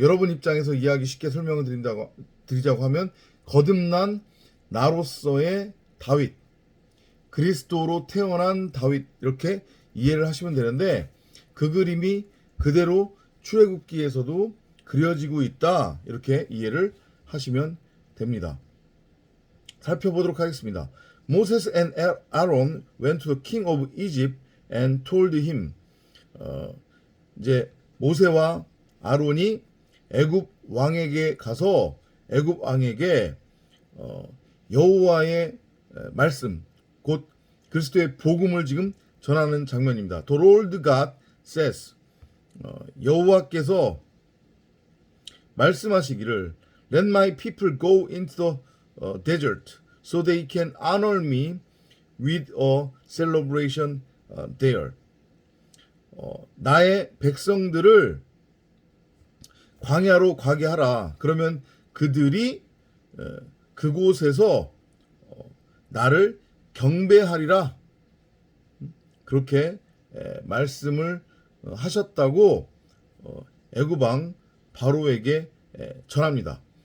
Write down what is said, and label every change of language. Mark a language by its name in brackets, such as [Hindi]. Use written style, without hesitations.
[Korean] 여러분 입장에서 이해하기 쉽게 설명을 드리자고 하면 거듭난 나로서의 다윗, 그리스도로 태어난 다윗, 이렇게 이해를 하시면 되는데, 그 그림이 그대로 출애굽기에서도 그려지고 있다, 이렇게 이해를 하시면 됩니다. 살펴보도록 하겠습니다. [English] Moses and Aaron went to the king of Egypt and told him. [Korean] 이제 모세와 아론이 애굽 왕에게 가서 애굽 왕에게 여호와의 말씀, 곧 그리스도의 복음을 지금 전하는 장면입니다. [English] The Lord God says, [Korean] 여호와께서 말씀하시기를, [English] Let my people go into the desert so they can honor me with a celebration there. [Korean] 나의 백성들을 광야로 가게 하라. 그러면 그들이 그곳에서 나를 경배하리라. 그렇게 말씀을 하셨다고 애굽 왕 바로에게 전합니다.